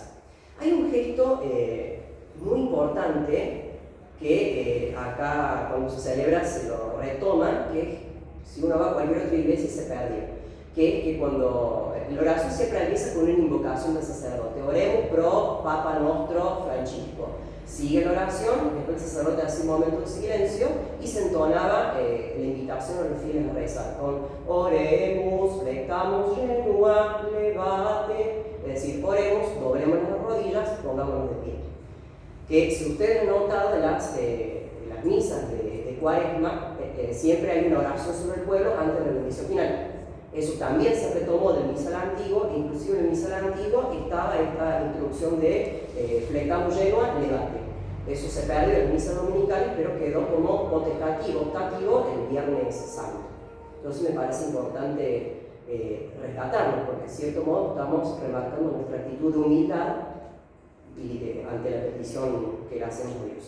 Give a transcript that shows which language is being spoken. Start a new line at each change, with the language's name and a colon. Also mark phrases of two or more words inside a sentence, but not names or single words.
Spanish: Hay un gesto muy importante que acá cuando se celebra se lo retoma, que si uno va a cualquier otra iglesia se perdió, que es que cuando la oración siempre empieza con una invocación del sacerdote, oremos
Latin: pro Papa Nostro
Spanish: Francisco. Sigue la oración, después el sacerdote hace un momento de silencio y se entonaba la invitación a los fieles a rezar con oremos,
Latin: lectamos, genua, levate,
Spanish: es decir, oremos, doblemos las rodillas, pongámonos de pie. Que si ustedes han notado de las misas de Cuaresma, siempre hay una oración sobre el pueblo antes de la bendición final. Eso también se retomó del misal antiguo, inclusive en el misal antiguo estaba esta introducción de
Latin: flectamos genua, levate.
Spanish: Eso se perdió en el misal dominical, pero quedó como potestativo, optativo el Viernes Santo. Entonces me parece importante rescatarlo, porque de cierto modo estamos remarcando nuestra actitud de humildad ante la petición que le hacemos a Dios.